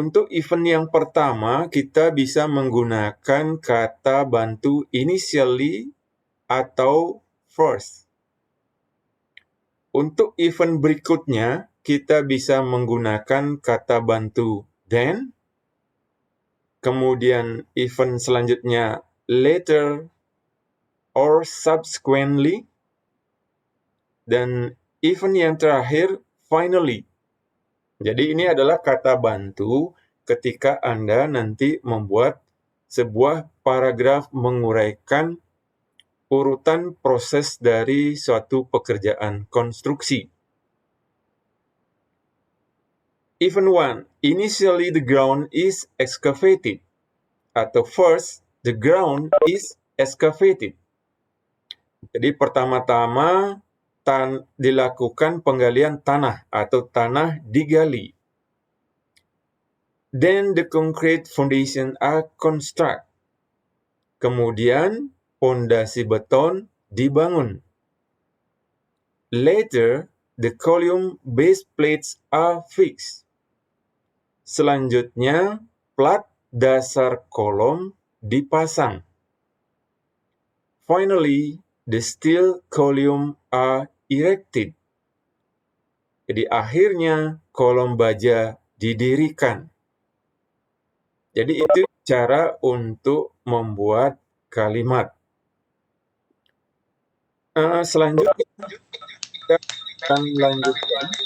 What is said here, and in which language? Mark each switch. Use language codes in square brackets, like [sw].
[id] Untuk event yang pertama, kita bisa menggunakan kata bantu initially atau first. Untuk event berikutnya, kita bisa menggunakan kata bantu then. Kemudian event selanjutnya later or subsequently. Dan event yang terakhir finally. Jadi ini adalah kata bantu ketika Anda nanti membuat sebuah paragraf menguraikan urutan proses dari suatu pekerjaan konstruksi. [en] Event 1, initially the ground is excavated. Atau first, the ground is excavated. [id] Jadi pertama-tama dilakukan penggalian tanah atau tanah digali. [en] Then the concrete foundation are construct. Kemudian pondasi beton dibangun. Later, the column base plates are fixed. [id] Selanjutnya, plat dasar kolom dipasang. [en] Finally, the steel column are erected. [id] Jadi akhirnya kolom baja didirikan. Jadi itu cara untuk membuat kalimat. Selanjutnya kita akan lanjutkan.